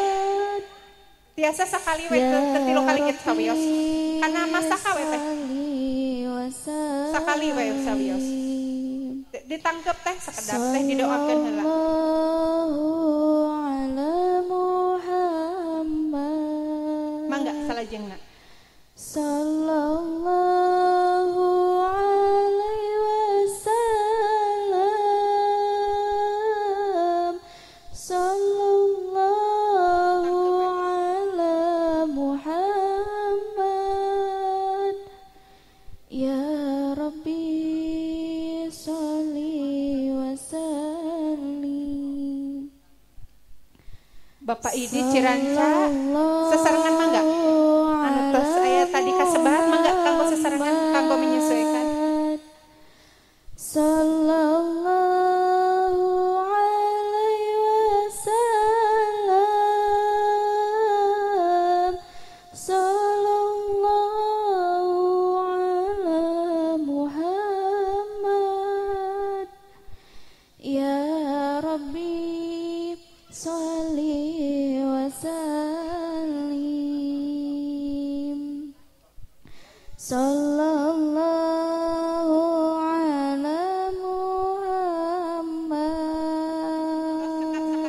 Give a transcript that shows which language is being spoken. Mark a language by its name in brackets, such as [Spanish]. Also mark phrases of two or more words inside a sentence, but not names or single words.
[Sundanese] Tiasa sakali we tetilu kali kita sawios. Kana mastaka we teh. Sakali we sawios. Ditangkep teh sakedap teh didoakeun heula. Mangga salajengna. [Arabic] صلى الله عليه وسلم صلى الله على محمد يا رب صل وسلم. [Sundanese] Bapak Idi Ciranca sesarengan mangga. Anu tos aya tadi kasebat mangga kanggo sesarengan kanggo menyesuaikan. [Arabic] صلى الله عليه وسلم صلى الله على محمد يا رب صل وسلم صلى الله على محمد